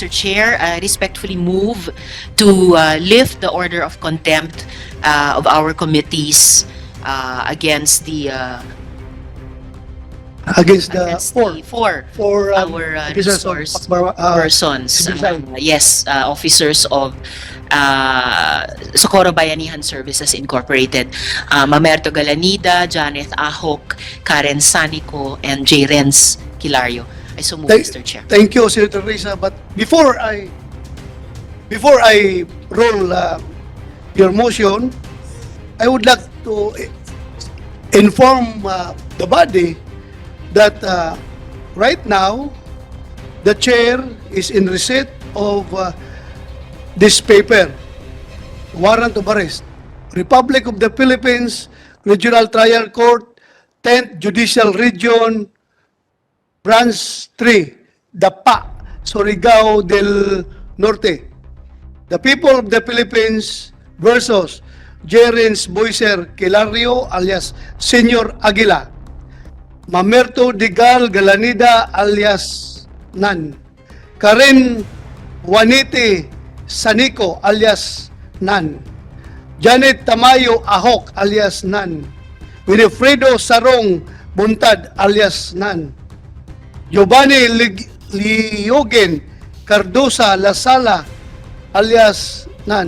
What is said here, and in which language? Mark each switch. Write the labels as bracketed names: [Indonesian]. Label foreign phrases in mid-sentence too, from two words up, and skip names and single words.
[English] Chair, I respectfully move to lift the order of contempt of our committees against the Against the four our officers of resource PAGBABANTA, persons. SBSI. Yes, officers of Socorro Bayanihan Services Incorporated. Mamerto Galanida, Janeth Ahok, Karen Sanico, and J. Renz Kilario. I so move, Mr. Chair. Thank you, Senator Risa. But before I roll your motion, I would like to inform the body that right now the chair is in receipt of this paper, warrant of arrest, Republic of the Philippines Regional Trial Court, 10th Judicial Region, Branch 3, Dapa, Surigao del Norte. The people of the Philippines versus Jerens Boyser Kilario alias Senyor Aguila, Mamerto Digal Galanida alias Nan, Karen Juanite Sanico alias Nan, Janet Tamayo Ahok alias Nan, Winifredo Sarong Buntad alias Nan, Giovanni Liogen Cardosa Lasala alias Nan.